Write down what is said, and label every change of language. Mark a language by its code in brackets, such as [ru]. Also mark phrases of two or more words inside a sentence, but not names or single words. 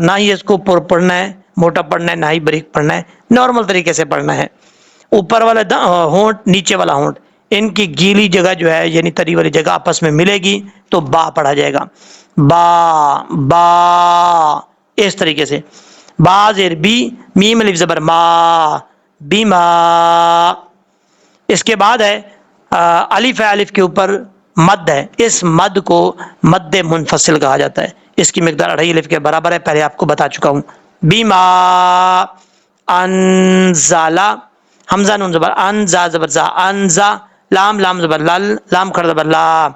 [ur] نہ ہی اس کو پڑھنا ہے موٹا پڑھنا ہے، نہ ہی بریک پڑھنا ہے، نارمل طریقے سے پڑھنا ہے. اوپر والا ہونٹ نیچے والا ہونٹ ان کی گیلی جگہ جو ہے یعنی تری والی جگہ آپس میں ملے گی تو با پڑھا جائے گا. با با اس طریقے سے. با زیر بی، میم الف زبر ما، بیما. اس کے بعد ہے الف ہے، الف کے اوپر مد ہے، اس مد کو مد منفصل کہا جاتا ہے. اس کی مقدار 2.5 الف کے برابر ہے، پہلے آپ کو بتا چکا ہوں. [ar] بیما انزالا. [ur] حمزہ نون زبر ان، زا زبر زا، انزا. لام لام زبر لل، لام کھڑا زبر لا.